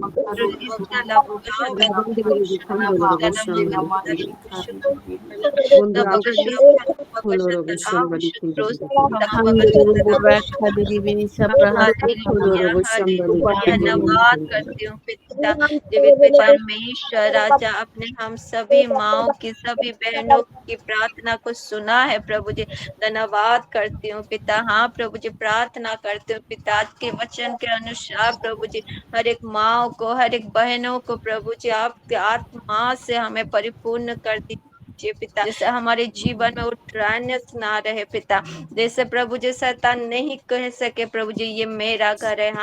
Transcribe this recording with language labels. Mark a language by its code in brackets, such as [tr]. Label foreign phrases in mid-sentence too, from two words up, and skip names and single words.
[hi] Rabundolo kondoro shambali. Bondoro kondoro shambali kondoro. Kondoro shambali धन्यवाद करती हूँ पिता, जीवित पिता परमेश्वर राजा, आपने हम सभी माओ की, सभी बहनों की प्रार्थना को सुना है प्रभु जी। धन्यवाद करती हूँ पिता। हाँ प्रभु जी, प्रार्थना करती हूँ पिता, आज के वचन के अनुसार प्रभु जी हर एक माँ को, हर एक बहनों को प्रभु जी आपके आत्मा से हमें परिपूर्ण कर दीजिए पिता, जैसे हमारे जीवन में उठरान्यस ना रहे पिता, जैसे प्रभु जी शैतान नहीं कह सके प्रभु जी ये मेरा घर है।